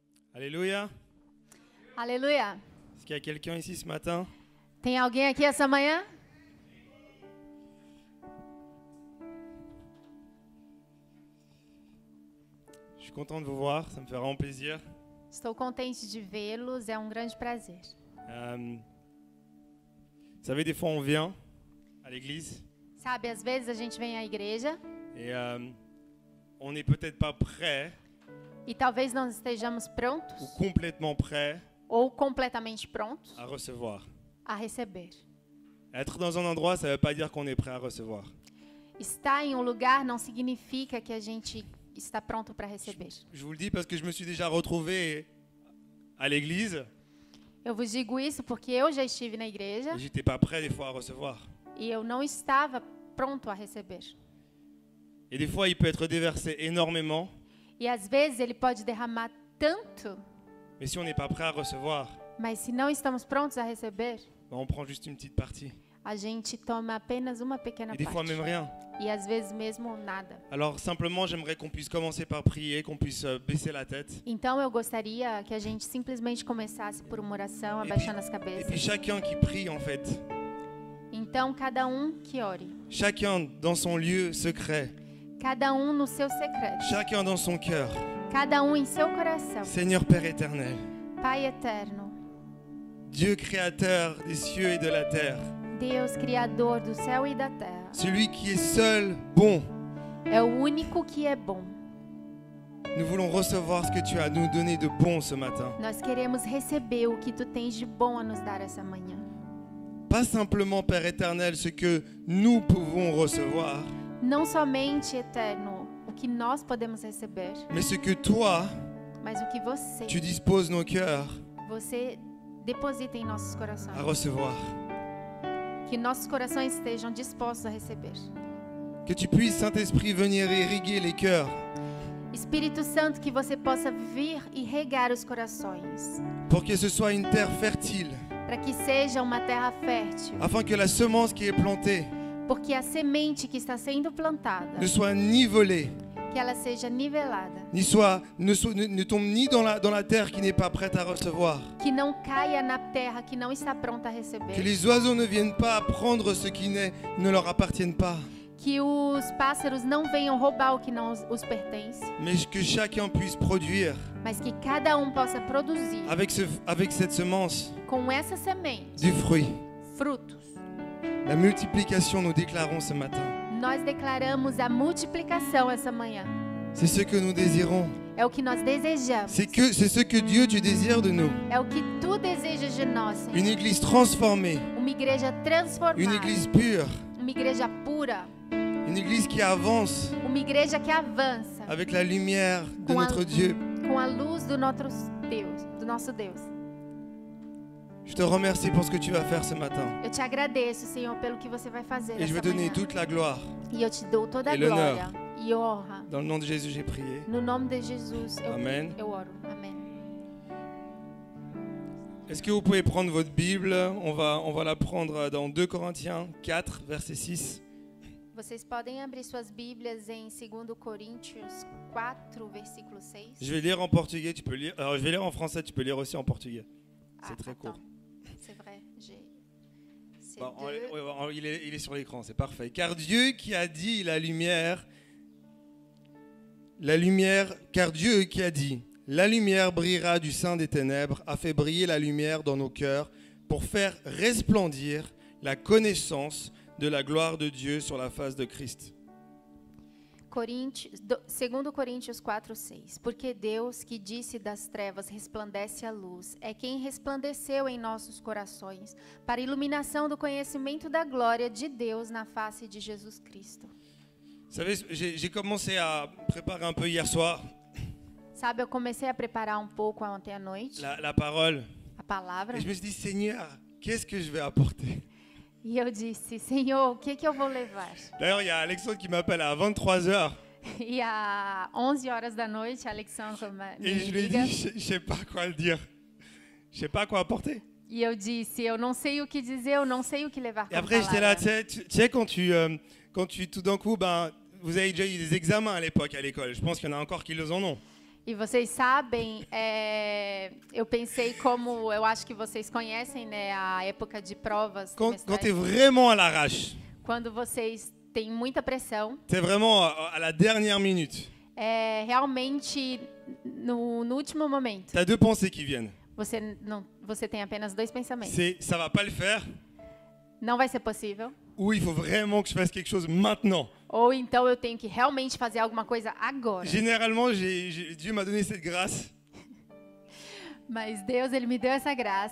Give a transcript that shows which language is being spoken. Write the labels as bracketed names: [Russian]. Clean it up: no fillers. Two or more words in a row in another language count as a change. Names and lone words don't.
[French] Alléluia. [Portuguese] Aleluia. [French] Est-ce qu'il y a quelqu'un ici ce matin? [Portuguese] Tem alguém aqui essa manhã? [French] Je suis content de vous voir, ça me fait vraiment plaisir. [Portuguese] Estou contente de vê-los, é um grande prazer. [French] Vous savez, des fois on vient à l'église [Portuguese] Sabe, às vezes a gente vem à igreja [French] et on n'est peut-être pas prêt [Portuguese] e talvez não estejamos [French] ou [Portuguese] prontos [French] complètement prêt [Portuguese] ou completamente prontos [French] à recevoir. [Portuguese] a receber. [French] Être dans un endroit, ça ne veut pas dire qu'on est prêt à recevoir. [Portuguese] Estar em um lugar não significa que a gente está pronto para receber. [French] Je vous le dis parce que je me suis déjà retrouvé à l'église [Portuguese] Eu vos digo isso porque eu já estive na igreja [French] et j'étais pas prêt des fois à recevoir. [Portuguese] e eu não estava pronto a receber. [French] Et des fois, il peut être déversé énormément, [Portuguese] E às vezes ele pode derramar tanto, [French] mais si on n'est pas prêt à recevoir, [Portuguese] mas se não estamos prontos a receber, [French] on prend juste une petite partie. [Portuguese] a gente toma apenas uma pequena [French] Et des fois, [Portuguese] parte. [French] même rien. [Portuguese] E às vezes mesmo nada. [French] Alors simplement, j'aimerais qu'on puisse commencer par prier, qu'on puisse baisser la tête. [Portuguese] Então eu gostaria que a gente simplesmente começasse por uma oração, abaixando as [French] Et puis [Portuguese] cabeças. [French] chacun qui prie en fait, [Portuguese] Então cada um que ore, [French] chacun dans son lieu secret, [Portuguese] cada um no seu secreto, [French] chacun dans son cœur. [Portuguese] cada um em seu coração. [French] Seigneur Père éternel, [Portuguese] Pai eterno, [French] Dieu créateur des cieux et de la terre, [Portuguese] Deus criador do céu e da terra, [French] celui qui est seul bon, [Portuguese] é o único que é bom. [French] nous voulons recevoir ce que tu as à nous donner de bon ce matin. [Portuguese] Nós queremos receber o que tu tens de bom a nos dar essa manhã. [French] Pas simplement, Père éternel, ce que nous pouvons recevoir, [Portuguese] Não somente, eterno, o que nós podemos receber, [French] mais ce que toi, [Portuguese] mas o que você, [French] tu disposes nos cœurs [Portuguese] você deposita em nossos [French] à [Portuguese] corações. [French] recevoir. [Portuguese] Que nossos corações estejam dispostos a receber. [French] Que tu puisses, Saint-Esprit, venir irriguer les cœurs, [Portuguese] Espírito Santo, que você possa vir e regar os corações, [French] pour que ce soit une terre fertile, [Portuguese] para que seja uma terra fértil, [French] afin que la semence qui est plantée [Portuguese] porque a semente que está sendo plantada, [French] ne soit ni volée, [Portuguese] que ela seja nivelada, [French] ne tombe ni dans la terre qui n'est pas prête à recevoir. [Portuguese] que não caia na terra que não está pronta a [French] Que [Portuguese] receber, [French] les oiseaux ne viennent pas prendre ce qui ne leur appartiennent pas, [Portuguese] que os pássaros não venham roubar o que não os pertence, [French] mais que chacun puisse produire [Portuguese] mas que cada um possa produzir [French] avec cette semence [Portuguese] com essa semente [French] du fruit. [Portuguese] frutos. [French] La multiplication, nous déclarons ce matin. [Portuguese] Nós declaramos a multiplicação essa manhã. [French] C'est ce que nous désirons. [Portuguese] É o que nós desejamos. [French] C'est ce que Dieu, tu désires de nous. [Portuguese] É o que tu desejas de nós, Senhor. [French] Une église transformée, [Portuguese] Uma igreja transformada, [French] une église pure, [Portuguese] uma igreja pura, [French] une église qui avance [Portuguese] uma igreja que avança [French] avec la lumière de [Portuguese] Com a- [French] notre Dieu. [Portuguese] com a luz do nosso Deus. [French] Je te remercie pour ce que tu vas faire ce matin. [Portuguese] Eu te agradeço, Senhor, pelo que você vai fazer [French] Et je vais [Portuguese] essa [French] donner [Portuguese] manhã. [French] toute la gloire. [Portuguese] E eu te dou toda a [French] et l'honneur. [Portuguese] glória e honra. [French] Dans le nom de Jésus, j'ai prié. [Portuguese] No nome de Jesus, [French] Amen. [Portuguese] eu oro. Amém. [French] Est-ce que vous pouvez prendre votre Bible? On va la prendre dans 2 Corinthiens 4, verset 6. [Portuguese] Vocês podem abrir suas Bíblias em 2 Coríntios 4, versículo 6. [French] Je vais lire en portugais, tu peux lire. Alors, je vais lire en français, tu peux lire aussi en portugais. C'est très attends. court. C'est vrai, c'est Bon, deux. il est sur l'écran, c'est parfait. Car Dieu qui a dit car Dieu qui a dit, la lumière brillera du sein des ténèbres, a fait briller la lumière dans nos cœurs pour faire resplendir la connaissance de la gloire de Dieu sur la face de Christ. [Portuguese] 2 Coríntios 4, 6. Porque Deus, que disse das trevas resplandece a luz, é quem resplandeceu em nossos corações, para a iluminação do conhecimento da glória de Deus na face de Jesus Cristo. [French] Vous savez, j'ai commencé à préparer un peu hier soir [Portuguese] Sabe, eu comecei a preparar um pouco ontem à noite [French] la parole. [Portuguese] a palavra, [French] Et je me suis dit, Seigneur, qu'est-ce que je vais apporter? [Portuguese] e eu disse, Senhor, o que eu vou levar? [French] D'ailleurs, il y a Alexandre qui m'appelle à 23h. [Portuguese] E às 11 horas da noite, Alexandre me [French] Et je lui ai [Portuguese] liga, [French] dit, je sais pas quoi le dire. Je sais pas quoi apporter. [Portuguese] e eu disse, eu não sei o que dizer, eu não sei o que levar [French] Et [Portuguese] como [French] après, j'étais là, [Portuguese] palavra. [French] tu sais, quand tu tout d'un coup, vous avez déjà eu des examens à l'époque à l'école. Je pense qu'il y en a encore qui les en ont. [Portuguese] E vocês sabem, eu pensei como eu acho que vocês conhecem, né, a época de provas [French] Quand tu es [Portuguese] semestrais, [French] vraiment à l'arrache, [Portuguese] quando vocês têm muita pressão, [French] tu es vraiment à la dernière minute, [Portuguese] realmente no último momento, [French] tu as deux pensées qui viennent. [Portuguese] você tem apenas dois pensamentos. [French] C'est ça va pas le faire, [Portuguese] Não vai ser possível, [French] ou il faut vraiment que je fasse quelque chose maintenant. [Portuguese] ou então eu tenho que realmente fazer alguma coisa agora. [French] Généralement, Dieu m'a donné cette grâce. [Portuguese] Mas Deus, ele me deu essa graça.